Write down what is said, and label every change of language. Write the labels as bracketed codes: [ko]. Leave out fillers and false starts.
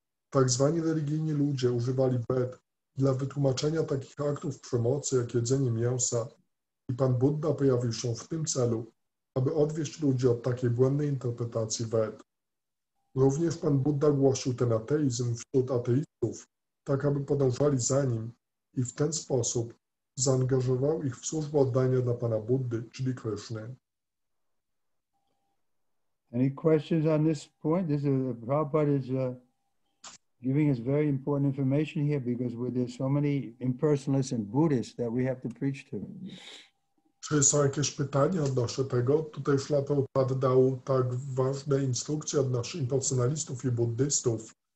[pl] Tak zwani religijni ludzie używali Ved dla wytłumaczenia takich aktów przemocy jak jedzenie mięsa i Pan Buddha pojawił się w tym celu, aby odwieść ludzi od takiej błędnej interpretacji Ved. Również Pan Buddha głosił ten ateizm wśród ateistów, tak aby podążali za nim i w ten sposób zaangażował ich w służbę oddania dla Pana Buddy, czyli Kryszny. [en] Any questions on this point? Prabhupada is giving us very important information here because there's so many impersonalists and Buddhists that we have to preach to. [pl] Czy są jakieś pytania odnośnie tego? Tutaj Śrila Prabhupada dał tak ważne instrukcje odnośnie impersonalistów i buddystów.